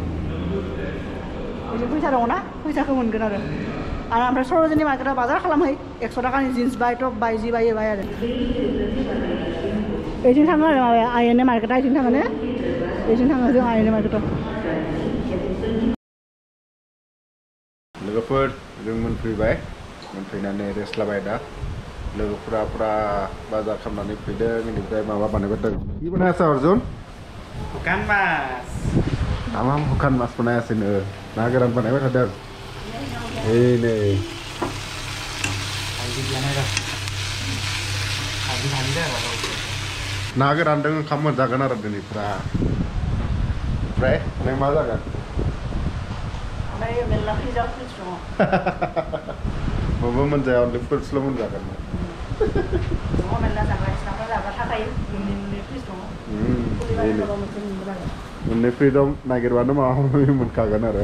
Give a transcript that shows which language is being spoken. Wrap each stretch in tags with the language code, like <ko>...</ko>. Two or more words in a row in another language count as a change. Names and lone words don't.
<brx>बिदि फैसा दङना फैसाखौ मोनगोन आरो ओमफ्राय सर'जिनी मार्केटआव बाजार खालामहै 100 थाखानि जिन्स बाय टप बाय जि बायो बाय आरो बेथिं थाङो आरो माबाया आइएनए मार्केटआ बेथिं थाङो ने बेथिं थाङो जों आइएनए मार्केटआव लोगोफोर जों मोनफैबाय मोनफैनानै रेस्ट लाबाय दा लोगोफोरा पुरा बाजार खालामनानै फैदों बेनिफ्राय माबा बानायबाय</brx> <bn>কি বানাইছা অর্জুন শুকান মাছ আমার শুকান মাছ বানাই আছে না গোরান বানাইबाय थादों এই नै</bn> <brx>ना गोरानदों ओंखाम मोनजागोन आरो दिनै पुरा ओमफ्राय नों मा जागोन बबो मोनजाया अनलिफोरसल' मोनजागोन मोननै फ्रिदम नागिरबानो माबा माबि मोनखागोन आरो</brx>